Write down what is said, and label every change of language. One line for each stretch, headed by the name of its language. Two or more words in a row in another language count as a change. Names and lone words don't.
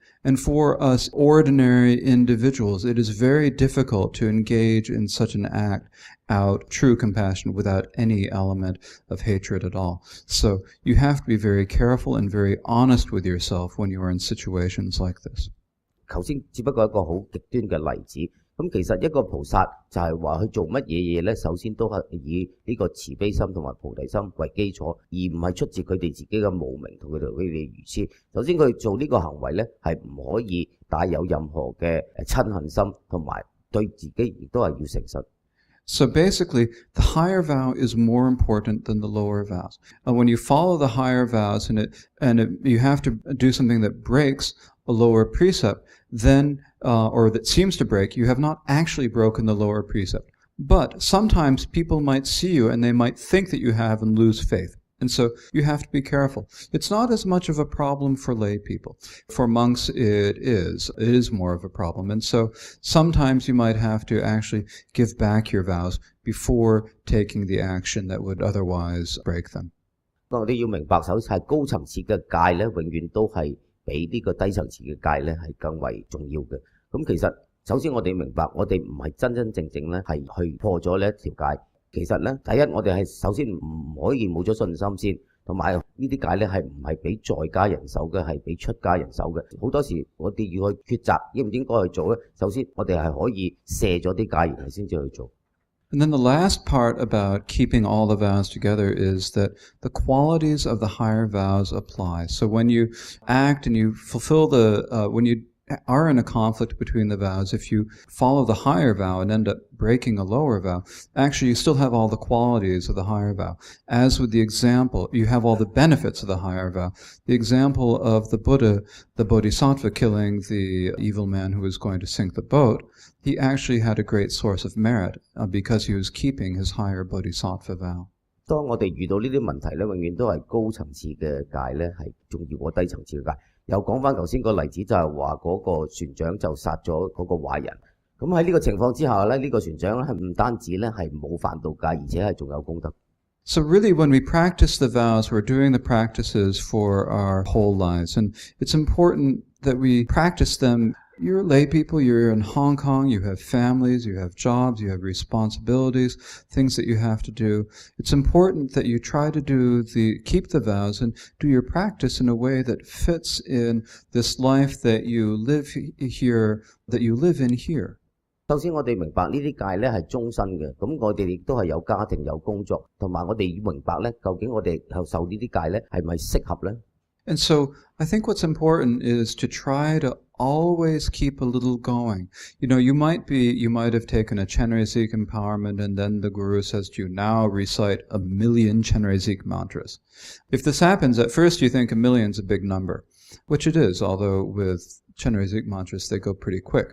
English: And for us ordinary individuals, it is very difficult to engage in such an act out true compassion without any element of hatred at all. So you have to be very careful and very honest with yourself when you are in situations like this.
Cantonese: 頭先只不過一個好極端嘅例子。咁其實一個菩薩就係話佢做乜嘢嘢咧，首先都係以呢個慈悲心同埋菩提心為基礎，而唔係出自佢哋自己嘅無明同佢哋愚痴。首先佢做呢個行為咧係唔可以帶有任何嘅親恨心，同埋對自己亦都係要誠實。
English: So basically, the higher vow is more important than the lower vows. When you follow the higher vows you have to do something that breaks a lower precept, then or that seems to break, you have not actually broken the lower precept. But sometimes people might see you and they might think that you have and lose faith. And so you have to be careful. It's not as much of a problem for lay people. For monks, it is more of a problem. And so sometimes you might have to actually give back your vows before taking the action that would otherwise break them.
Cantonese: 我哋要明白，首先係高層次嘅戒咧，永遠都係比呢個低層次嘅戒咧係更為重要嘅。咁其實首先我哋明白，我哋唔係真真正正咧係去破咗呢一條戒。其實咧，第一我哋係首先唔可以冇咗信心先，同埋呢啲戒咧係唔係俾在家人守嘅，係俾出家人守嘅。好多時我哋要去抉擇應唔應該去做咧，首先我哋係可以卸咗啲戒，然後先至去做。
English: And then the last part about keeping all the vows together is that the qualities of the higher vows apply. So when you act and you fulfill when you are in a conflict between the vows, if you follow the higher vow and end up breaking a lower vow, actually you still have all the qualities of the higher vow. As with the example, you have all the benefits of the higher vow. The example of the Buddha, the Bodhisattva killing the evil man who was going to sink the boat, he actually had a great source of merit because he was keeping his higher Bodhisattva vow.
Cantonese: 當我哋遇到呢啲問題咧，永遠都係高層次嘅戒咧係重要過低層次嘅戒。又講翻頭先個例子，就係話嗰個船長就殺咗嗰個壞人。咁喺呢個情況之下咧，呢個船長咧係唔單止咧係冇犯到戒，而且係仲有功德。
English: So really when we practice the vows, we're doing the practices for our whole lives. And it's important that we practice them. You're lay people, you're in Hong Kong, you have families, you have jobs, you have responsibilities, things that you have to do. It's important that you try to keep the vows and do your practice in a way that fits in this life that you live here, that you live in here.
Cantonese: 首先我哋明白呢啲戒咧係終身嘅，咁我哋亦都係有家庭有工作，同埋我哋要明白咧，究竟我哋受呢啲戒咧係咪適合咧？
English: And so I think what's important is to try to always keep a little going. You might have taken a Chenrezig empowerment and then the Guru says to you, now recite 1,000,000 Chenrezig mantras. If this happens, at first you think 1,000,000 is a big number, which it is, although with Chenrezig mantras they go pretty quick.